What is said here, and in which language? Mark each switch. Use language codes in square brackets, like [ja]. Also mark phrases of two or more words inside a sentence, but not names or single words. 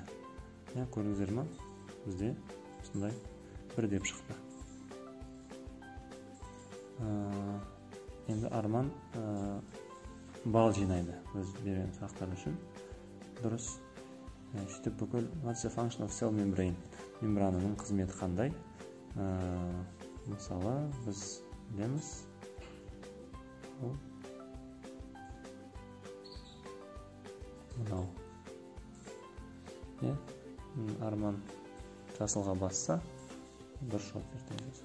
[kk] Көрдіңіздер ме? Бізде осындай 1 деп шықты. Енді Арман балл жинайды өз берген сұрақтар үшін. Дұрыс. Сөйтіп бүкіл [en] what's the function of cell membrane? [kk] Мембрананың қызметі қандай? Мысалы, біз білеміз. Мынау. Арман жасылға басса, дұрыс жауап берді.